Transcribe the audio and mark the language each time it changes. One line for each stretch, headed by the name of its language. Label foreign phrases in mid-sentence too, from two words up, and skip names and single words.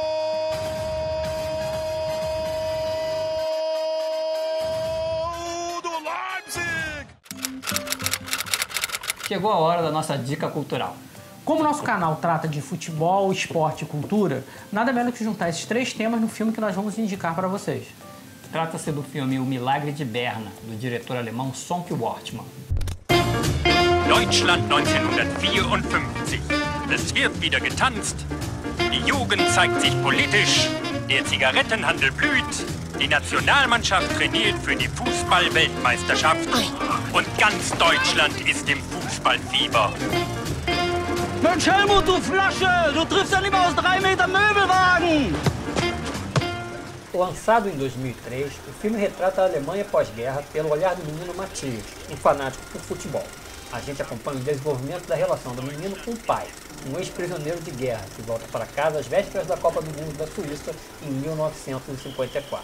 Portuguese: Chegou a hora da nossa dica cultural. Como nosso canal trata de futebol, esporte e cultura, nada melhor que juntar esses 3 temas no filme que nós vamos indicar para vocês. Trata-se do filme O Milagre de Berna, do diretor alemão Sonke Wortmann.
German: Deutschland 1954. Es wird wieder getanzt. Die Jugend zeigt sich politisch. Der Zigarettenhandel blüht. Die Nationalmannschaft trainiert für die Fußball-Weltmeisterschaft. Und ganz Deutschland ist im Fußballfieber. Mensch Helmut, du Flasche! Du triffst ja nicht mal aus 3 Meter Möbelwagen!
Portuguese: Lançado em 2003, o filme retrata a Alemanha pós-guerra pelo olhar do menino Matthias, um fanático por futebol. A gente acompanha o desenvolvimento da relação do menino com o pai, um ex-prisioneiro de guerra que volta para casa às vésperas da Copa do Mundo da Suíça em 1954.